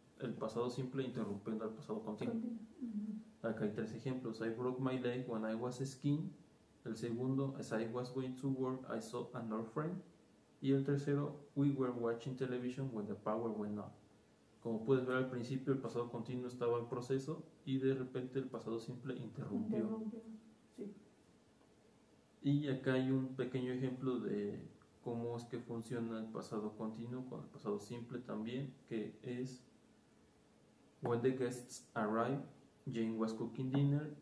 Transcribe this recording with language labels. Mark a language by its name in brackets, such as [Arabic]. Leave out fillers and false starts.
[Spanish] El pasado simple interrumpiendo al pasado continuo. Acá hay 3 ejemplos. [English] I broke my leg when I was skiing. [Spanish] El segundo, [English] as I was going to work, I saw an old friend. [Spanish] Y el tercero, [English] we were watching television when the power went on. [Spanish] Como puedes ver al principio, el pasado continuo estaba en proceso y de repente el pasado simple interrumpió. Sí. Y acá hay un pequeño ejemplo de cómo es que funciona el pasado continuo con el pasado simple también, que es [English] when the guests arrived, Jane was cooking dinner.